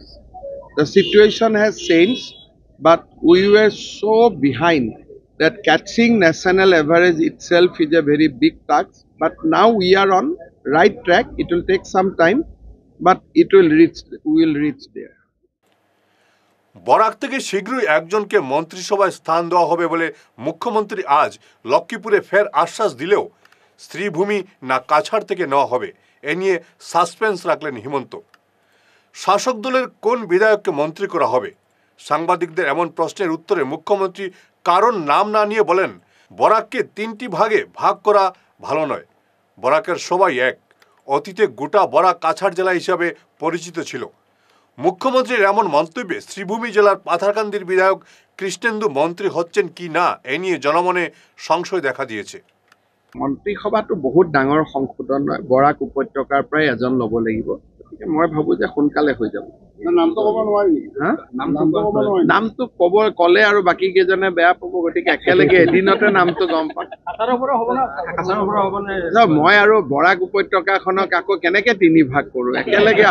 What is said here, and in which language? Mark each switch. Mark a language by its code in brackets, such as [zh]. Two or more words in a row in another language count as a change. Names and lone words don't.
[en] The situation has changed, but we were so behind that catching national average itself is a very big task. But now we are on right track. It will take some time, but we will reach there. [bn] বরাক থেকে শীঘ্রই একজনকে মন্ত্রিসভায় স্থান দেওয়া হবে বলে মুখ্যমন্ত্রী আজ লক্ষ্মীপুরে ফের আশ্বাস দিলেও শ্রীভূমি না কাছাড় থেকে নেওয়া হবে এ নিয়ে সাসপেন্স রাখলেন হিমন্ত। শাসক দলের কোন বিধায়ককে মন্ত্রী করা হবে? সাংবাদিকদের এমন প্রশ্নের উত্তরে মুখ্যমন্ত্রী কারণ নাম না নিয়ে বলেন, বরাককে 3টি ভাগে ভাগ করা ভালো নয়। বরাকের সবাই এক। অতীতে গোটা বরাক কাছাড় জেলা হিসাবে পরিচিত ছিল। মুখ্যমন্ত্রীর এমন মন্তব্যে শ্রীভূমি জেলার পাথারকান্দির বিধায়ক কৃষ্ণেন্দু মন্ত্রী হচ্ছেন কি না এ নিয়ে জনমনে সংশয় দেখা দিয়েছে। [as] মন্ত্ৰীসভাটো বহুত ডাঙৰ সংশোধন হয়। বৰাক উপত্যকাৰ পৰাই এজন ল'ব লাগিব। গতিকে মই ভাবোঁ যে সোনকালে হৈ যাব। নামটো ক'লে আৰু বাকী কেইজনে বেয়া পাব, গতিকে একেলগে এদিনতে নামটো গম পাম। মই আৰু বৰাক উপত্যকাখনক আকৌ কেনেকে 3 ভাগ কৰোঁ?